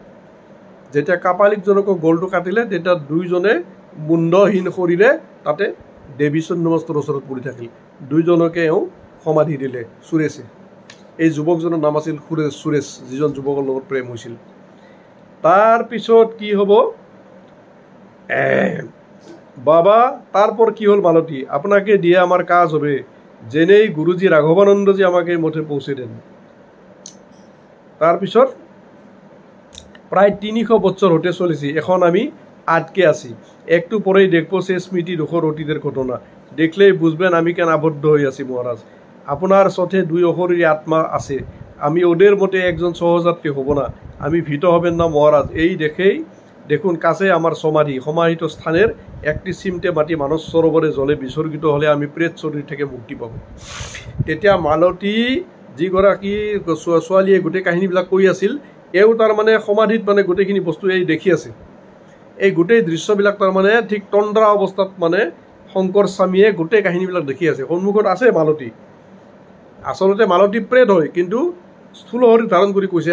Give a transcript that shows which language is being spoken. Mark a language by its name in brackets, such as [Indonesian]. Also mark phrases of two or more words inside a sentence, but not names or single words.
[Assamese] যেতিয়া কাপালিকজনকো গলটো কাটিলে তেতিয়া দুইজনে মুণ্ডহীন শৰীৰে তাতে দেৱী চন্দ্ৰমস্তৰ ওচৰত পৰি থাকিল। দুইজনকে এওঁ সমাধি দিলে সুৰেশে। এই যুৱকজনৰ নাম আছিল সুৰেশ, যিজন যুৱকৰ লগত প্ৰেম হৈছিল। তাৰপিছত কি হ'ব, [Bangla] বাবা তারপর কি হল, মালতী আপনাকে দিয়ে আমার কাজ হবে, জেনেই গুরুজি রাঘবানন্দজি আমাকে মঠে পৌঁছে দেন। তাৰপিছত প্রায় ৩০০ বছর হতে চলেছি, এখন আমি আটকে আছি। একটু পরেই দেখবো সে স্মৃতি দুঃখর অতীতের ঘটনা। দেখলেই বুঝবেন আমি কেন আবদ্ধ হয়ে আছি মহারাজ। আপনার সাথে দুই অশরীরী আত্মা আছে, আমি ওদের মতে একজন সহযাত্রী হব না। আমি ভীত হবেন না মহারাজ। এই দেখুন কাছে আমার সমাহিত স্থানের একটি চিমটে মাটি মানস সরোবরে জলে বিসর্গিত হলে আমি প্রেত শরীর থেকে মুক্তি পাব। [Assamese] তেতিয়া মালতী যিগৰাকী ছোৱালীয়ে গোটেই কাহিনীবিলাক কৈ আছিল এও তাৰমানে সমাধিত মানে গোটেইখিনি বস্তু এই দেখি আছে। এই গোটেই দৃশ্যবিলাক তাৰমানে ঠিক তন্দ্ৰা অৱস্থাত মানে শংকৰ স্বামীয়ে গোটেই কাহিনীবিলাক দেখি আছে। সন্মুখত আছে মালতী, আচলতে মালতী প্ৰেত হয়, কিন্তু স্থূল শৰীৰ ধাৰণ কৰি কৈছে।